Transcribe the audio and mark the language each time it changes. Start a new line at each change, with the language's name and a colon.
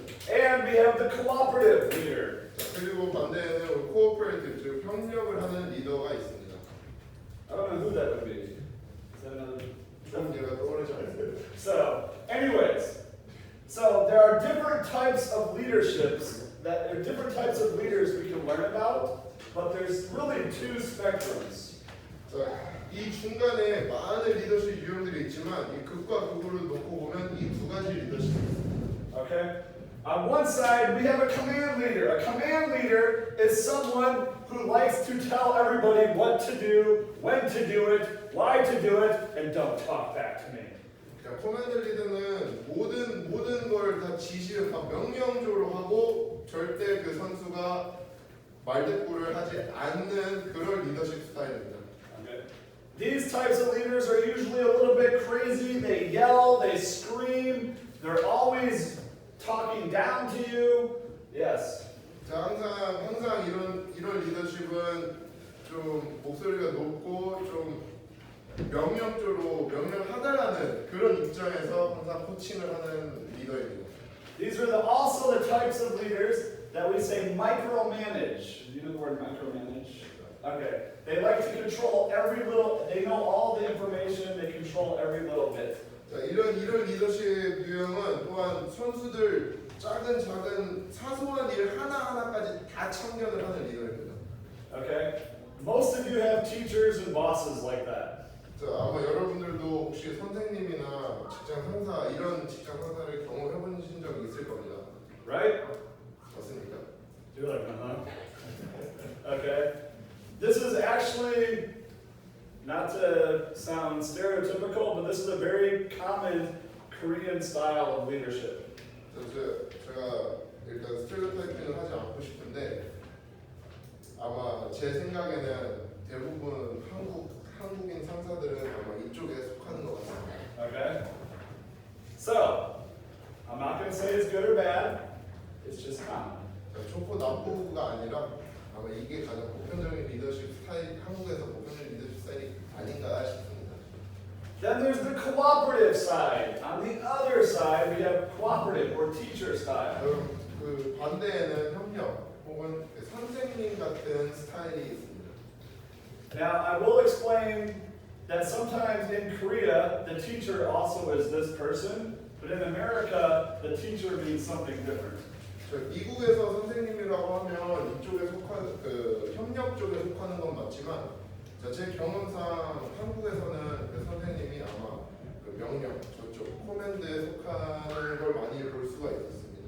English: And we have the cooperative leader.
Korean: 자, 그리고 반대에는 코오퍼레이티브, 즉 협력을 하는 리더가 있습니다.
English: I don't know who that would be. Is that another?
Korean: 좀 제가 떠오르지 않습니다.
English: So, anyways, so there are different types of leaderships that there are different types of leaders we can learn about, but there's really two spectrums.
Korean: 자, 이 중간에 많은 리더십 유형들이 있지만 이 극과 극으로 놓고 보면 이 두 가지 리더십이 있습니다.
English: Okay? On one side, we have a command leader. A command leader is someone who likes to tell everybody what to do, when to do it, why to do it, and don't talk back to me.
Korean: 자, 커맨드 리더는 모든 걸 다 지시를 다 명령적으로 하고 절대 그 선수가 말대꾸를 하지 않는 그런 리더십 스타일입니다.
English: Okay. These types of leaders are usually a little bit crazy. They yell, they scream, they're always talking down to you. Yes.
Korean: 자, 항상 이런 리더십은 좀 목소리가 높고 좀 명령적으로 명령하다라는 그런 입장에서 항상 코칭을 하는 리더입니다.
English: These are also the types of leaders that we say micromanage. Do you know the word micromanage? Okay. They like to control every little, they know all the information, they control every little bit.
Korean: 자, 이런 리더십 유형은 또한 선수들 작은 사소한 일 하나하나까지 다 참견을 하는 리더입니다.
English: Okay? Most of you have teachers and bosses like that.
Korean: 자, 아마 여러분들도 혹시 선생님이나 직장 상사 이런 직장 상사를 경험해 보신 적이 있을 겁니다.
English: Right?
Korean: 맞습니까?
English: You're like, uh-huh. Okay. This is actually, not to sound stereotypical, but this is a very common Korean style of leadership.
Korean: 제가 일단 스테레오타이핑을 하지 않고 싶은데 아마 제 생각에는 대부분 한국인 상사들은 아마 이쪽에 속하는 것 같습니다.
English: Okay? So, I'm not going to say it's good or bad, it's just common.
Korean: 좋고 나쁘고가 아니라 아마 이게 가장 보편적인 리더십 스타일, 한국에서 보편적인 리더십 스타일이 아닌가 싶습니다.
English: Then there's the cooperative side. On the other side, we have cooperative or teacher style.
Korean: 그 반대에는 협력 혹은 선생님 같은 스타일이 있습니다.
English: Now, I will explain that sometimes in Korea, the teacher also is this person, but in America, the teacher means something different.
Korean: 미국에서 선생님이라고 하면 이쪽에 속한 그 협력 쪽에 속하는 건 맞지만 제 경험상 한국에서는 그 선생님이 아마 그 명령 저쪽 코맨드에 속하는 걸 많이 볼 수가 있습니다.